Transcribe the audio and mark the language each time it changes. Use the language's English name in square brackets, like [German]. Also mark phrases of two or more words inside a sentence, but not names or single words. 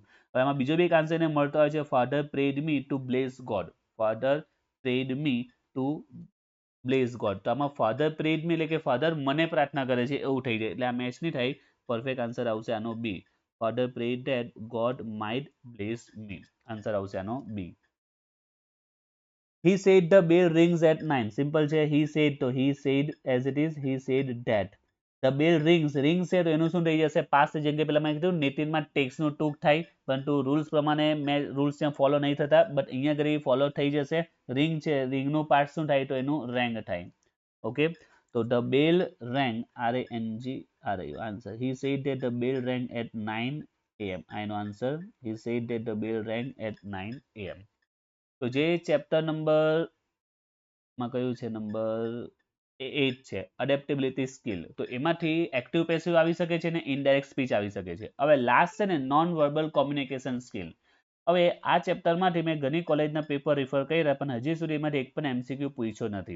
[Gujarati] હવે આમાં બીજો બી એક આન્સર એને મળતો હોય છે, [English] Father prayed me to bless God, Father prayed me to bless God. [Gujarati] તો આમાં [English] Father prayed me [Gujarati] એટલે કે ફાધર મને પ્રાર્થના કરે છે એવું થઈ જાય, એટલે આ મેચ નહીં થાય. પરફેક્ટ આન્સર આવશે આનો બી, [English] Father prayed that God might bless me. [Gujarati] આન્સર આવશે આનો બી. [English] He said the bell rings at 9. [Gujarati] સિમ્પલ છે. [English] He said તો he said as it is. He said that the bell rings. [Gujarati] rings છે તો એનું શું થઈ જશે, પાસ્ટ, જેમ કે પેલા મેં કીધું નેટિવમાં ટેક્સનું ટૂંક થાય, પરંતુ રૂલ્સ પ્રમાણે મેં રૂલ્સ ત્યાં ફોલો નહીં થતા, બટ અહીંયા આગળ ફોલો થઈ જશે. રિંગ છે, રિંગનું પાર્ટ શું થાય, તો એનું રેંગ થાય. ઓકે, તો [English] the bell rang, [Gujarati] RANG આન્સર. [English] He said that the bell rang at 9 AM. [Gujarati] આ એનો આન્સર. [English] He said that the bell rang at 9 AM. [Gujarati] તો જે [English] chapter number [Gujarati] માં કયું છે, નંબર 8 છે, [English] adaptability skill, [Gujarati] તો એમાંથી [English] active passive [Gujarati] આવી શકે છે ને [English] indirect speech [Gujarati] આવી શકે છે. હવે લાસ્ટ છે ને [English] non verbal communication skill. [Gujarati] હવે આ ચેપ્ટરમાંથી મેં ઘણી કોલેજના પેપર રિફર કર્યા, પણ હજી સુધી એમાંથી એક પણ MCQ પૂછ્યો નથી.